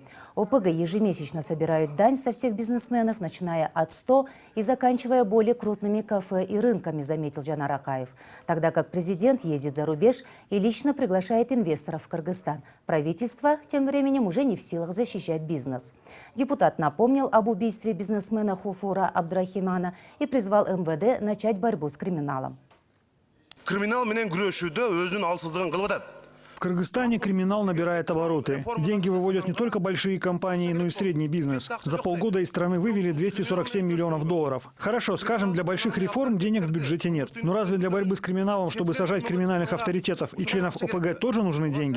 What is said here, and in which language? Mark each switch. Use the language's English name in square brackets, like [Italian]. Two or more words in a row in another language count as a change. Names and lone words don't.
[Russian] ОПГ ежемесячно собирают дань со всех бизнесменов, начиная от 100 и заканчивая более крупными кафе и рынками, заметил Джанар Акаев. Тогда как президент ездит за рубеж и лично приглашает инвесторов в Кыргызстан. Правительство тем временем уже не в силах защищать бизнес. Депутат напомнил об убийстве бизнесмена Хуфура Абдрахимана и призвал МВД начать борьбу с криминалом. [Kyrgyz] Криминал менен күрөшүүдө өзүнүн алсыздыгын кылып атат. [Russian] В Кыргызстане криминал набирает обороты. Деньги выводят не только большие компании, но и средний бизнес. За полгода из страны вывели 247 миллионов долларов. Хорошо, скажем, для больших реформ денег в бюджете нет. Но разве для борьбы с криминалом, чтобы сажать криминальных авторитетов и членов ОПГ, тоже нужны деньги?